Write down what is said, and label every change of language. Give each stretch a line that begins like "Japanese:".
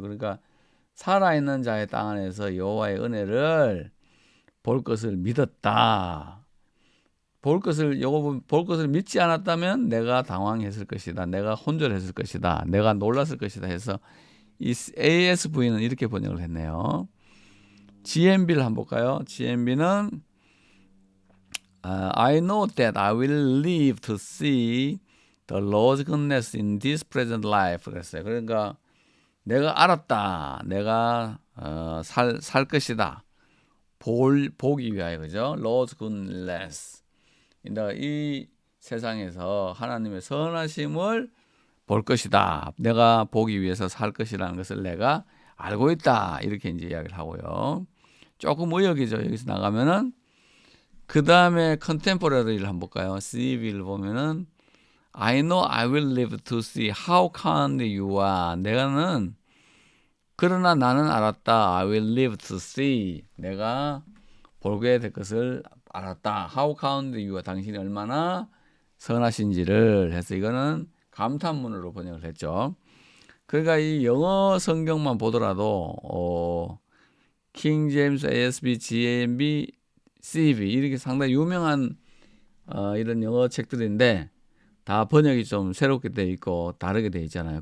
Korean: 그러니까 살아있는 자의 땅 안에서 여호와의 은혜를 볼 것을 믿었다. 볼 것을 믿지 않았다면 내가 당황했을 것이다. 내가 혼절했을 것이다. 내가 놀랐을 것이다 해서 이 ASV는 이렇게 번역을 했네요. GMB를 한번 볼까요?
English: GMB는 I know that I will live to see the Lord's goodness in this present life
Korean: 그랬어요. 그러니까 내가 알았다. 내가 살 것이다. 보기 위하여 그죠?
English: Lord's goodness.
Korean: 이 세상에서 하나님의 선하심을 볼 것이다. 내가 보기 위해서 살 것이라는 것을 내가 알고 있다. 이렇게 이제 이야기를 하고요. 조금 의역이죠. 여기서 나가면은 그 다음에 컨템포러리를 한번 볼까요? CV를 보면은
English: I know I will live to see how kind you are.
Korean: 그러나 나는 알았다.
English: I will live to see.
Korean: 내가 보게 될 것을 알았다.
English: How kind you are.
Korean: 당신이 얼마나 선하신지를 해서 이거는 감탄문으로 번역을 했죠. 그러니까 이 영어 성경만 보더라도 킹 제임스 ASB, GMB, CV 이렇게 상당히 유명한 이런 영어 책들인데 다 번역이 좀 새롭게 돼 있고 다르게 돼 있잖아요.